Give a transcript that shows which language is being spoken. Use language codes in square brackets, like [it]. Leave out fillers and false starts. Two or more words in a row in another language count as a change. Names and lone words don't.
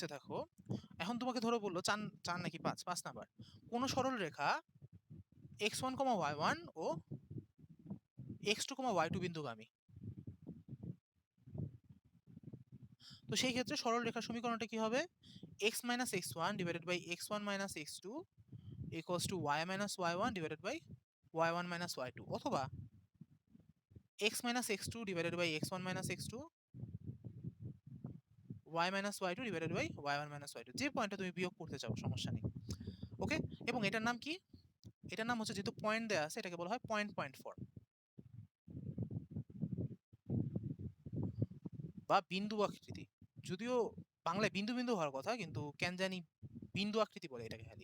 [bn] দেখো এখন তোমাকে ধরো বললো 4 4 নাকি 5, 5 নাম্বার, কোন সরল রেখা x1, y1 ও x2, y2 বিন্দুগামী। তো সেই ক্ষেত্রে সরল রেখার সমীকরণটা কি হবে? x - x1 / x1 - x2 = y - y1 / y1 - y2, অথবা x - x2 / x1 - x2 y - y2 / y1 - y2, যে পয়েন্টটা তুমি বিয়োগ করতে চাও সমস্যা নেই। ওকে, এবং এটার নাম কি? এটার নাম হচ্ছে, যেহেতু পয়েন্ট দেয়া আছে, এটাকে বলা হয় [en] point point form [bn] বা বিন্দু আকৃতি। যদিও বাংলায় বিন্দু বিন্দু হওয়ার কথা, কিন্তু কেন জানি বিন্দু আকৃতি বলে এটাকে খালি।